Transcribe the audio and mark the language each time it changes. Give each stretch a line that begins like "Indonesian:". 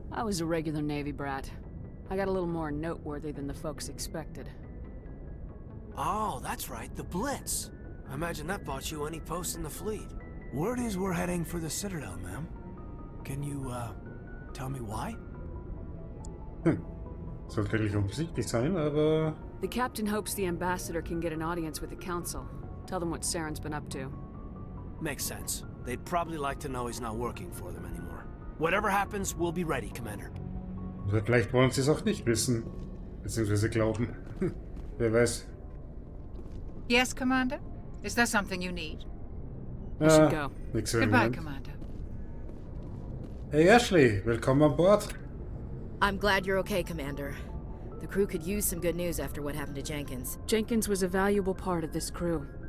English: I was a regular Navy brat. I got a little more noteworthy than the folks expected. Oh, that's right, the Blitz. I imagine that bought you any post in the fleet. Word is we're heading for the Citadel, ma'am. Can you, tell me why?
German: Sollte nicht offensichtlich sein, aber...
English: The captain hopes the ambassador can get an audience with the council. Tell them what Saren's been up to. Makes sense. They'd probably like to know he's not working for them anymore. Whatever happens, we'll be ready, Commander.
German: Oder vielleicht wollen sie es auch nicht wissen. Beziehungsweise glauben. Wer weiß.
English: Yes, Commander? Is there something you need? We should go.
German: Nix für den
English: Goodbye,
German: Moment.
English: Commander.
German: Hey Ashley, willkommen an Bord.
English: I'm glad you're okay, Commander. The crew could use some good news after what happened to Jenkins. Jenkins was a valuable part of this crew.